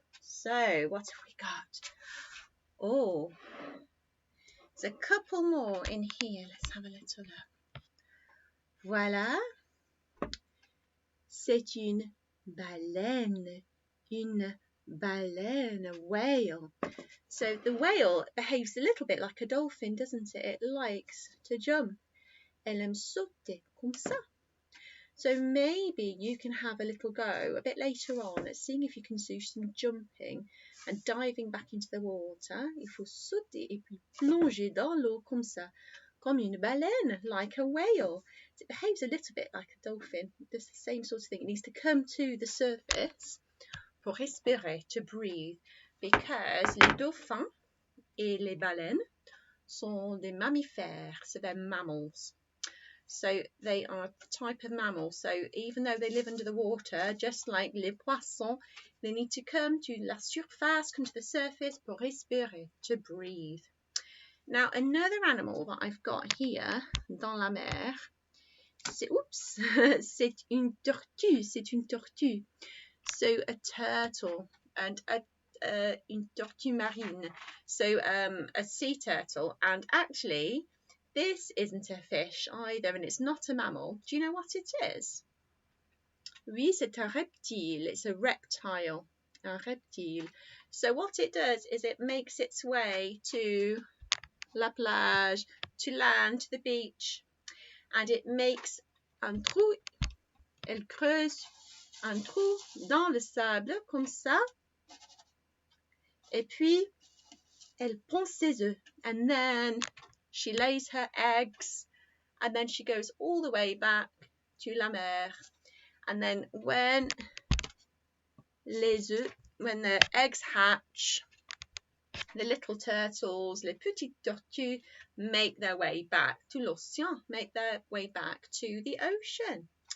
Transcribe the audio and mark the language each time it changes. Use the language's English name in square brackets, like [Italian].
[English] So what have we got? Oh, there's a couple more in here. Let's have a little look. Voilà. [French] C'est une baleine. Une baleine, [English] a whale. So the whale behaves a little bit like a dolphin, doesn't it? It likes to jump. [French] Elle aime sauter comme ça. [English] So maybe you can have a little go a bit later on at seeing if you can do some jumping and diving back into the water. [French] Il faut sauter et puis plonger dans l'eau comme ça, comme une baleine, [English] like a whale. It behaves a little bit like a dolphin. It does the same sort of thing. It needs to come to the surface [French] pour respirer, [English] to breathe, because [French] les dauphins et les baleines sont des mammifères, [English] so they're mammals. So they are a type of mammal. So even though they live under the water, just like [French] les poissons, [English] they need to come to [French] la surface, [English] come to the surface [French] pour respirer, [English] to breathe. Now another animal that I've got here, [French] dans la mer, c'est une tortue, c'est une tortue. [English] So a turtle and [French] une tortue marine. [English] So a sea turtle, and actually this isn't a fish either, and it's not a mammal. Do you know what it is? [French] Oui, c'est un reptile. [English] It's a reptile. [French] Un reptile. [English] So what it does is it makes its way to [French] la plage, [English] to land, to the beach, and it makes [French] un trou. Elle creuse un trou dans le sable, comme ça. Et puis, elle pond ses œufs. [English] And then she lays her eggs, and then she goes all the way back to [French] la mer. [English] And then when the eggs hatch, the little turtles, [French] les petites tortues, [English] make their way back to [French] l'océan, [English] make their way back to the ocean.